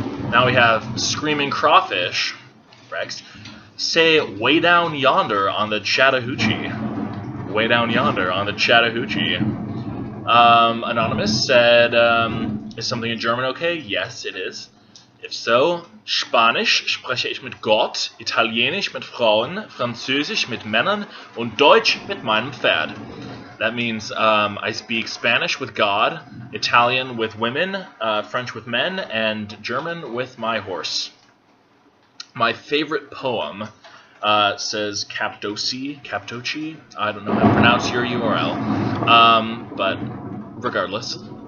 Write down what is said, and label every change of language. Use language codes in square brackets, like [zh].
[en] Now we have Screaming Crawfish, Rex, say way down yonder on the Chattahoochee. Way down yonder on the Chattahoochee. Anonymous said, is something in German okay? Yes, it is. If so, [de] Spanisch spreche ich mit Gott, Italienisch mit Frauen, Französisch mit Männern und Deutsch mit meinem Pferd. [en] That means I speak Spanish with God, Italian with women, French with men, and German with my horse. My favorite poem, says Captoci, I don't know how to pronounce your URL, but regardless.